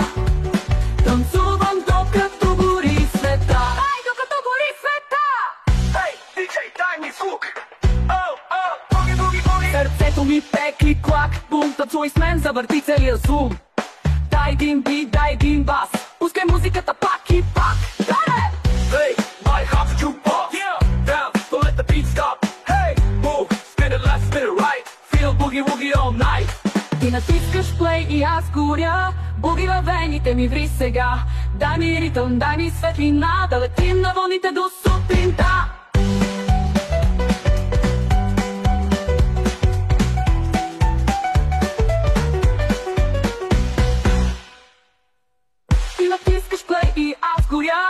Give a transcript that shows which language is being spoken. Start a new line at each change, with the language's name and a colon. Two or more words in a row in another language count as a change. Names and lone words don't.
Bulgarian: Танцувам докато гори света. Ай, докато гори света! Ей, диджей, дай ми звук! Буги, буги, буги! Сърцето ми пекли клак, бум, танцуй с мен, завърти целия звук. Дай един бит, дай един бас, пускай музиката пак и пак. Дай!
English: Hey, my heart's a jukebox. Yeah, down, don't let the beat stop. Hey, move, spin it left, spin it right. Feel boogie woogie all night.
Bulgarian: Ти натискаш плей и аз горя. Буги във вените ми ври сега. Дай ми ритъм, дай ми светлина. Да летим на вълните до сутринта. Ти натискаш плей и аз горя.